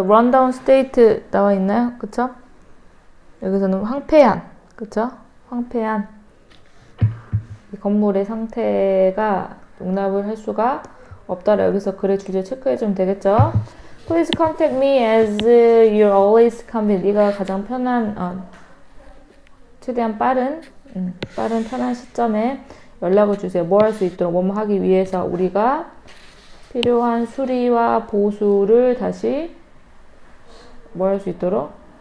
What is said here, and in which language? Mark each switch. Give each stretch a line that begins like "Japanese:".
Korean: rundown state 나와 있나요? 그쵸? 여기서는 황폐한, 그쵸? 황폐한 이 건물의 상태가 용납을 할 수가 없다라. 여기서 글의 주제 체크해주면 되겠죠?
English: Please contact me as you're always convenient.
Korean: 네가 가장 편한, 최대한 빠른 편한 시점에 연락을 주세요. 뭐 할 수 있도록, 뭐뭐 하기 위해서 우리가 필요한 수리와 보수를 다시 뭐 할 수 있도록?